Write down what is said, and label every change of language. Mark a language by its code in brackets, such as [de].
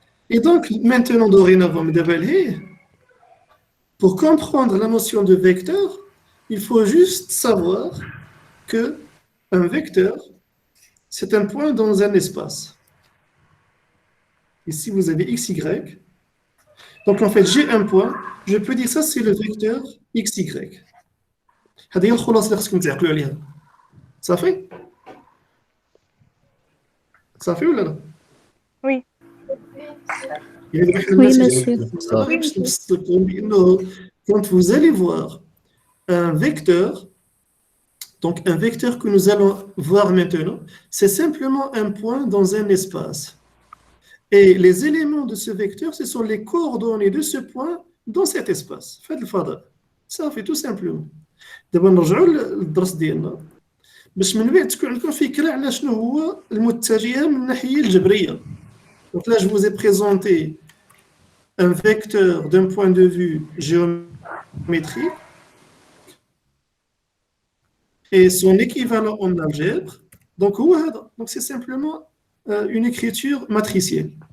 [fr] Et donc, maintenant, dorénavant, pour comprendre la notion de vecteur, il faut juste savoir qu'un vecteur, c'est un point dans un espace. Ici, vous avez x, y. Donc, en fait, j'ai un point, je peux dire ça, c'est le vecteur xy. [ar] هذه هي الخلاصة اللي خصكم تعقلوا عليها. صافي؟ صافي ولا لا؟ [fr] Oui. Oui, monsieur. Quand vous allez voir un vecteur, donc un vecteur que nous allons voir maintenant, c'est simplement un point dans un espace. Et les éléments de ce vecteur, ce sont les coordonnées de ce point dans cet espace. Faites le fada. Ça fait tout simplement. [ar] دابا نرجعوا للدرس ديالنا باش من بعد تكون عندكم فكره على شنو هو المتجهه من الناحيه الجبريه. [fr] Donc là je vous ai présenté un vecteur d'un point de vue géométrique et son équivalent en algèbre. Donc c'est simplement une écriture matricielle.